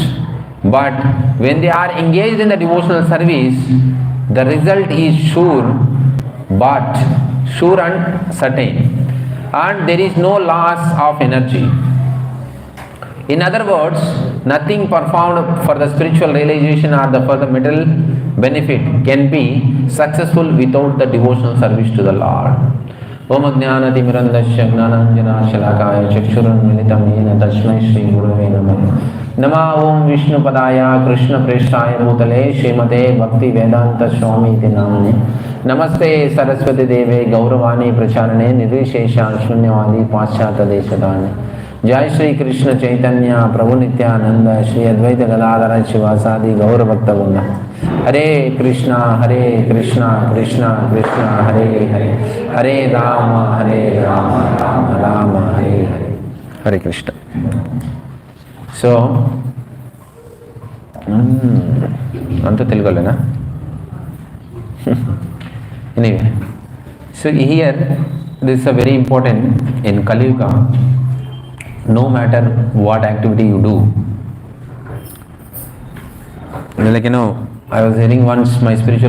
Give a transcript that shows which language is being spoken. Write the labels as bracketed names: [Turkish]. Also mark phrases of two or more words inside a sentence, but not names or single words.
[English] But when they are engaged in the devotional service, the result is sure and certain, and there is no loss of energy. In other words, nothing performed for the spiritual realization or for the material benefit can be successful without the devotional service to the Lord. [Sanskrit] ॐ अज्ञानतिमिरान्धस्य ज्ञानाञ्जन शलाकया चक्षुरुन्मीलितं येन तस्मै श्री गुरवे नमः. नम ॐ विष्णु पादाय कृष्ण प्रेष्ठाय भूतले श्रीमते भक्ति वेदान्त स्वामी इति नामिने. नमस्ते सरस्वती देवे गौरवाणी प्रचारिणे निर्विशेष शून्यवादि पाश्चात्य देशतारिणे. जय श्री कृष्ण चैतन्य प्रभु नित्यानन्द श्री अद्वैत गदाधर श्रीवासादि गौर भक्त वृन्द. हरे कृष्ण कृष्ण कृष्ण हरे हरे हरे राम राम राम हरे हरे. हरे कृष्ण. [Telugu] So, అంతా తెలుగులోనా? [English] Anyway, so here this is a very important in Kali Yuga. No matter what activity you do, like I was hearing once my spiritual